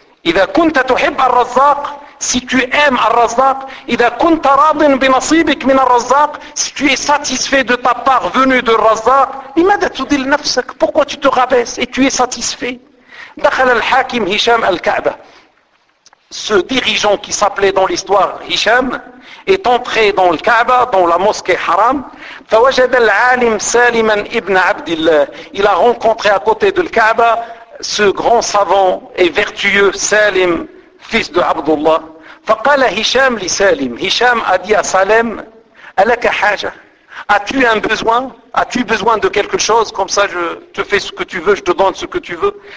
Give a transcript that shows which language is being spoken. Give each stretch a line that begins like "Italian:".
Arabic: إذا كنت تحب الرزاق,
French: si tu aimes الرزاق,
Arabic: إذا كنت راض بنصيبك من الرزاق,
French: si tu es satisfait de ta part venue de الرزاق,
Arabic: لماذا تدل نفسك؟
French: Pourquoi tu te rabaisse et tu es satisfait؟
Arabic: دخل الحاكم هشام الكعبة.
French: Ce dirigeant qui s'appelait dans l'histoire Hisham est entré dans le Kaaba, dans la mosquée Haram.
Arabic: فوجد العالم سالما ابن عبد الله.
French: Il a rencontré à côté de le Kaaba ce grand savant et vertueux Salim, fils de Abdullah.
Arabic: Faqala Hisham li Salim.
French: Hisham a dit à Salim,
Arabic: alaka haja,
French: as-tu un besoin? As-tu besoin de quelque chose? Comme ça je te fais ce que tu veux, je te donne ce que tu veux.